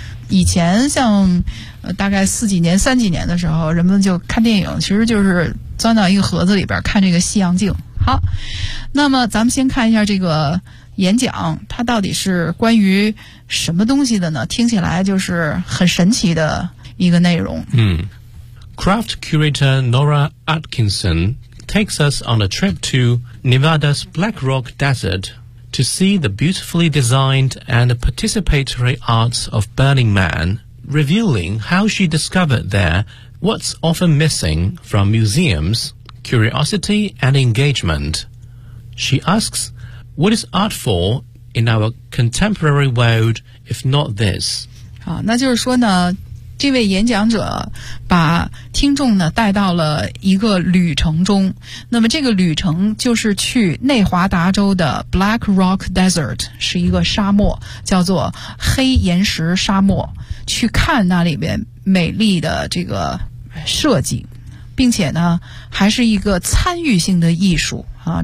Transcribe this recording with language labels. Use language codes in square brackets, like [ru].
[zh] 以前像大概四几年、三几年的时候，人们就看电影，其实就是钻到一个盒子里边看这个西洋镜。好，那么咱们先看一下这个演讲，它到底是关于什么东西的呢？听起来就是很神奇的一个内容。 [en] Craft curator Nora Atkinson takes us on a trip to Nevada's Black Rock Desert to see the beautifully designed and participatory arts of Burning Man, revealing how she discovered there what's often missing from museums, curiosity and engagement. She asks,What is art for in our contemporary world, if not this? [zh] 那就是说呢，这位演讲者把听众呢带到了一个旅程中，那么这个旅程就是去内华达州的 Black Rock Desert， 是一个沙漠，叫做黑岩石沙漠，去看那里边美丽的这个设计，并且呢还是一个参与性的艺术啊。